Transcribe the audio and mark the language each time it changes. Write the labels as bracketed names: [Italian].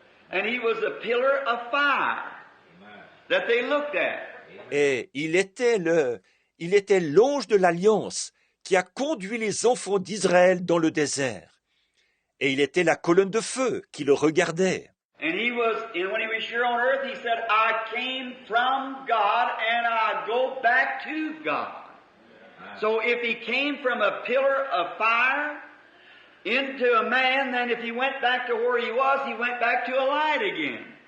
[English] And he was a pillar of fire that they looked at. [French] Et il était l'ange de l'Alliance qui a conduit les enfants d'Israël dans le désert. Et il était la colonne de feu qui le regardait. [English] And when he was here on earth, he said, I came from God and I go back to God. So if he came from a pillar of fire into a man, then if he went back to where he went back to a light again.